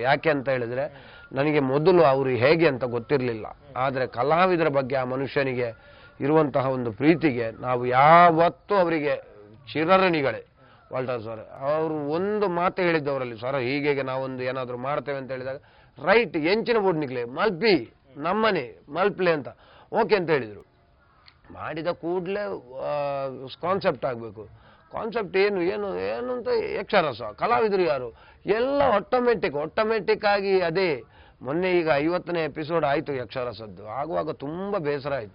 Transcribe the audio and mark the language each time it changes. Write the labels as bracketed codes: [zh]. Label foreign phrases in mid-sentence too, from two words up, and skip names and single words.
[kn] ಯಾಕೆ ಅಂತ ಹೇಳಿದರೆ, ನನಗೆ ಮೊದಲು ಅವರು ಹೇಗೆ ಅಂತ ಗೊತ್ತಿರಲಿಲ್ಲ. ಆದರೆ ಕಲಾವಿದರ ಬಗ್ಗೆ ಆ ಮನುಷ್ಯನಿಗೆ ಇರುವಂತಹ ಒಂದು ಪ್ರೀತಿಗೆ ನಾವು ಯಾವತ್ತೂ ಅವರಿಗೆ ಚಿರಋಣಿಗಳೇ. ವಾಲ್ಟರ್ ಸರ್ ಅವರು ಒಂದು ಮಾತು ಹೇಳಿದ್ದವರಲ್ಲಿ, ಸರ್ ಹೀಗೆ ನಾವೊಂದು ಏನಾದರೂ ಮಾಡ್ತೇವೆ ಅಂತ ಹೇಳಿದಾಗ, [tcy] ರೈಟ್ ಎಂಚಿನ ಬೋರ್ಡ್ ನಿಕ್ಲೆ ಮಲ್ಪಿ ನಮ್ಮನೆ ಮಲ್ಪ್ಲೆ ಅಂತ ಓಕೆ ಅಂತ ಹೇಳಿದರು. [kn] ಮಾಡಿದ ಕೂಡಲೇ ಕಾನ್ಸೆಪ್ಟ್ ಆಗಬೇಕು. ಕಾನ್ಸೆಪ್ಟ್ ಏನು ಏನು ಏನು ಅಂತ ಯಕ್ಷರಸ, ಕಲಾವಿದರು ಯಾರು ಎಲ್ಲ ಆಟೋಮೆಟಿಕ್ ಆಗಿ ಅದೇ. ಮೊನ್ನೆ ಈಗ 50ನೇ ಎಪಿಸೋಡ್ ಆಯಿತು ಯಕ್ಷರಸದ್ದು. ಆಗುವಾಗ ತುಂಬ ಬೇಸರ ಆಯಿತು.